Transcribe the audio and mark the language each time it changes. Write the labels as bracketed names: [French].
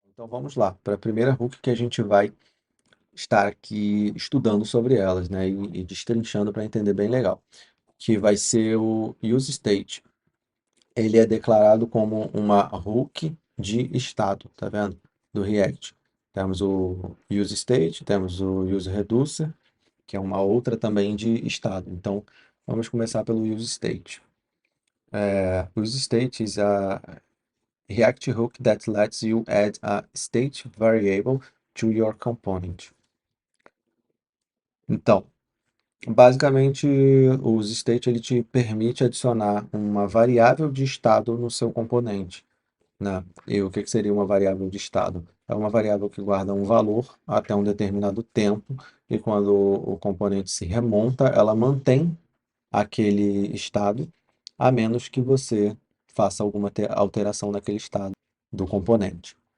[Portuguese] Então vamos lá, para a primeira hook que a gente vai estar aqui estudando sobre elas, né, e destrinchando para entender bem legal, que vai ser o useState. Ele é declarado como uma hook de estado, tá vendo? Do React. Temos o useState, temos o useReducer, que é uma outra também de estado. Então, vamos começar pelo useState. [English] UseState is a React hook that lets you add a state variable to your component. [Portuguese] Então, basicamente, o useState ele te permite adicionar uma variável de estado no seu componente, né? E o que que seria uma variável de estado? É uma variável que guarda um valor até um determinado tempo, e quando o componente se remonta, ela mantém aquele estado, a menos que você faça alguma alteração naquele estado do componente.